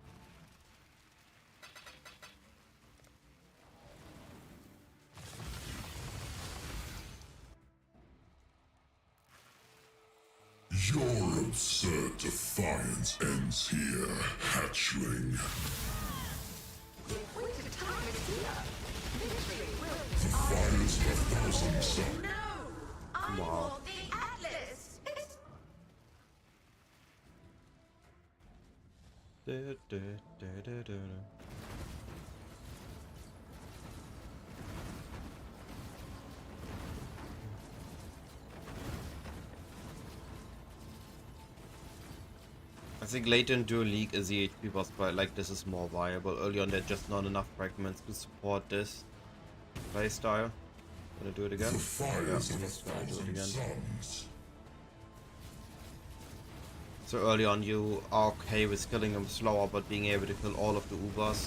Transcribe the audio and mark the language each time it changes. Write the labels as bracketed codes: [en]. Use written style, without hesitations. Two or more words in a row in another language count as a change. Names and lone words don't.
[en] Your absurd defiance ends here, hatchling. Winter time is here. Victory will be The fires of 1,000 suns. No! I Wow. want the Atlas! Du, du, du, du, du. I think later in Dual League is the HP boss, but like this is more viable. Early on there's just not enough fragments to support this playstyle. Gonna do it again? The fires Yeah, of let's try to do it 1,000 again. suns. So early on you are okay with killing them slower, but being able to kill all of the Ubers.